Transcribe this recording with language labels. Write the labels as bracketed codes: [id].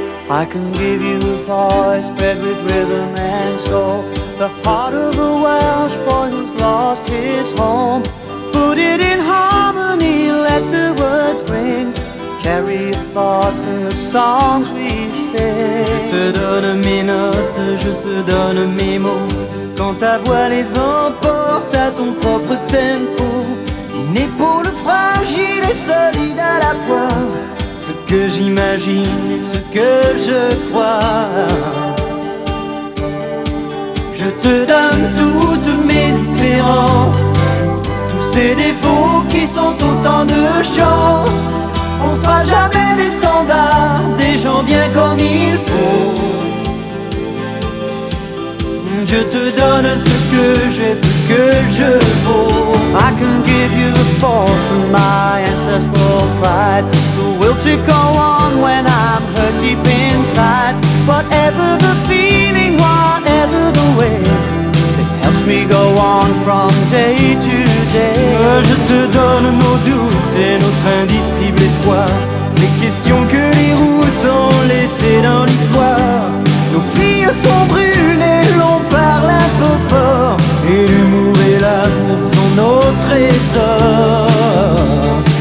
[en] I can give you a voice bred with rhythm and soul, the heart of a Welsh boy who's lost his home. Put it in harmony, let the words ring, carry your thoughts in the songs we sing. [fr] Je te donne mes notes, je te donne mes mots, quand ta voix les emporte à ton propre tempo. Une épaule fragile et solide à la fois, ce que j'imagine et ce que je crois. Je te donne toutes mes différences, tous ces défauts qui sont autant de chances. On sera jamais les standards des gens bien comme il faut. Je te donne ce que j'ai, ce que je vaux. [en] I can give you the force of my ancestral pride, the will to go on when I'm hurt deep inside. Whatever the feeling, whatever the way, it helps me go on from day to day. [fr] Je te donne nos doutes et notre indicible espoir, les questions que les routes ont laissées dans l'histoire. Nos filles sont brûlées, l'on parle un peu fort, et l'humour et l'amour sont nos trésors.